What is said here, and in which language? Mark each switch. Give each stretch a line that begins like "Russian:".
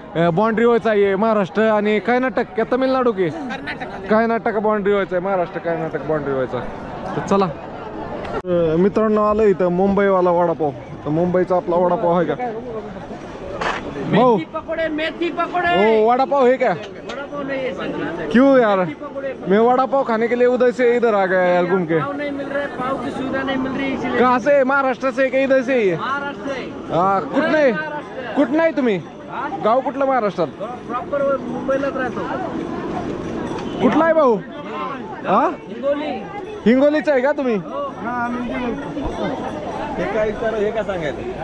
Marathi: Boundary व्हायचा आहे महाराष्ट्र आणि कर्नाटक का तमिळनाडू की कर्नाटक बाउंड्री व्हायचा आहे. महाराष्ट्र कर्नाटक बाउंड्री व्हायचा. तर चला मित्रांनो, आलं इथं मुंबईवाला वडापाव. तर मुंबईचा आपला वडापाव आहे का भाऊ?
Hindi: मेथी पकोड़े. ओ वडापाव है क्या? क्यों यार? मैं वडापाव खाने के लिए उधर से इधर आ गया यार घूम के. नहीं मिल रहे. पाव की सुविधा नहीं मिल रही, इसलिए. कहाँ से? महाराष्ट्र से का इधर से ही? महाराष्ट्र से.
Marathi: हा. कुठलं आहे तुम्ही? गाव कुठलं महाराष्ट्रात? प्रॉपर मुंबईलाच राहतो. कुठला आहे भाऊ? हा, हिंगोलीचा आहे का तुम्ही? हे काय सांगायचं?